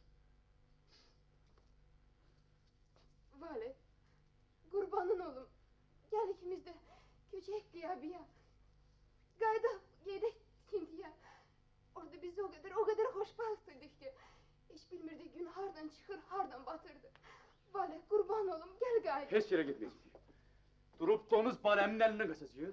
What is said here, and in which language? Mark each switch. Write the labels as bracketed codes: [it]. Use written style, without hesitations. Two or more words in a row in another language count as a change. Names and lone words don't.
[az] Vale, qurbanın olum. Gəl ikimiz də köçək qiyabıya. Qayda gedək tikintiyə. Orada biz o qədər xoşbəxtdik ki, heç bilmirdik gün hardan çıxır, hardan batırdı. Vale, qurban olum, gəl qayda. [tr] Hiç yere gitmeyecek. Durup donuz baleminin elinden kaçacak.